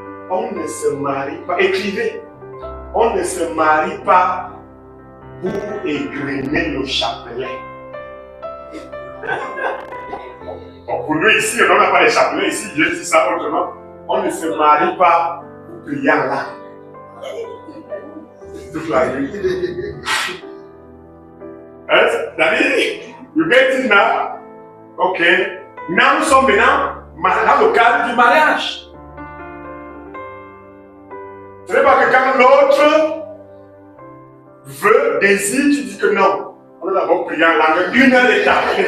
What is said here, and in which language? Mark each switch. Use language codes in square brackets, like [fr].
[fr] On ne se marie pas, écrivez. On ne se marie pas pour égrener le chapelet. Bon, pour nous ici, on n'a pas les chapelets ici, je dis ça autrement. On ne se marie pas pour prier en langue. Toute la nuit. [en] Hein, David, you get it now? Ok. [fr] Now, nous sommes maintenant dans le cadre du mariage. Ce n'est pas que quand l'autre veut, désire, tu dis que non. On a d'abord prié en langue, 1 heure et quart.